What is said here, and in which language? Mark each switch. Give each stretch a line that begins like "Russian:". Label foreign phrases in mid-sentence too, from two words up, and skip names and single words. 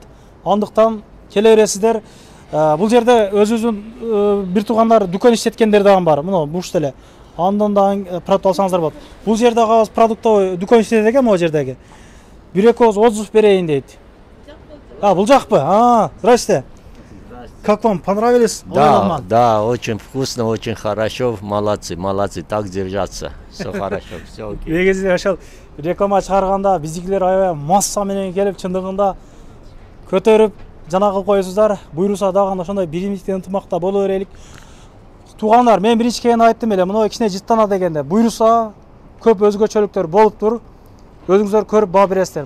Kyrgyz: Андыктан келе бересиздер. Бул жерде өзүбүздүн бир туугандар дүкөн иштеткендер дагы бар. Мына бушта эле. Андан да продукт алсаңыздар болот. Бул жерде агабыз продуктовый дүкөн иштейт экен могу жердеги. Бир экөөбүз отзыв берейин дейт. Бул жакпы?
Russian: Здрасте. Как вам понравились? Да, очень вкусно, очень хорошо, молодцы, так держаться, все хорошо, все окей.
Kyrgyz: Негизи ошол реклама чыгарганда биздикилер аябай масса менен келип чындыгында көтөрүп жана кылып коесуздар. Буйруса дагы ошондой биримдикте ынтымакта боло берелик. Туугандар, мен биринчи келгенде айттым эле, мына кичине жыттана дегенде. Буйруса көп өзгөчөлүктөр болуптур. Өзүңүздөр көрүп баа бересиздер.